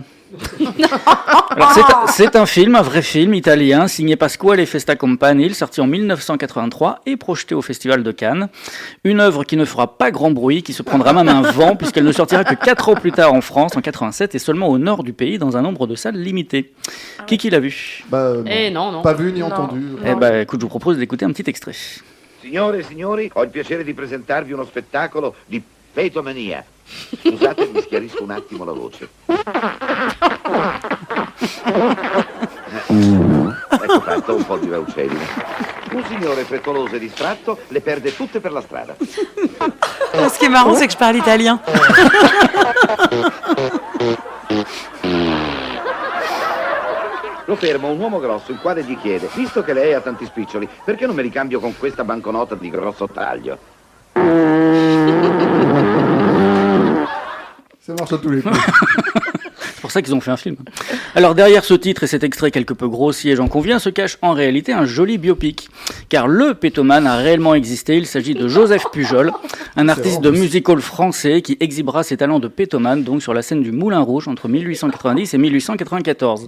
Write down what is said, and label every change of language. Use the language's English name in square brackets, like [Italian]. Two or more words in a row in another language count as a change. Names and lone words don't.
[French] Alors c'est un film, un vrai film italien, signé Pasquale Festa Campanile, sorti en 1983 et projeté au Festival de Cannes. Une œuvre qui ne fera pas grand bruit, qui se prendra même un vent, puisqu'elle ne sortira que 4 ans plus tard en France, en 87, et seulement au nord du pays, dans un nombre de salles limité. Qui l'a vu? Non. Pas vu ni entendu. Eh ben, écoute, je vous propose d'écouter un petit extrait. [Italian] Signore e signori, ho il piacere di presentarvi uno spettacolo di petomania. Scusate, mi schiarisco un attimo la voce. Ecco fatto, un po' di Raucellina. Un signore frettoloso e distratto le perde tutte per la strada. [French] Ce qui est marrant, c'est que je parle italien. [Italian] Lo ferma un uomo grosso, il quale gli chiede: visto che lei ha tanti spiccioli, perché non me li cambio con questa banconota di grosso taglio? [French] Ça marche à tous les coups. C'est pour ça qu'ils ont fait un film. Alors derrière ce titre et cet extrait quelque peu grossier, j'en conviens, se cache en réalité un joli biopic. Car le pétomane a réellement existé, il s'agit de Joseph Pujol, un artiste de music-hall français qui exhibera ses talents de pétomane donc sur la scène du Moulin Rouge entre 1890 et 1894.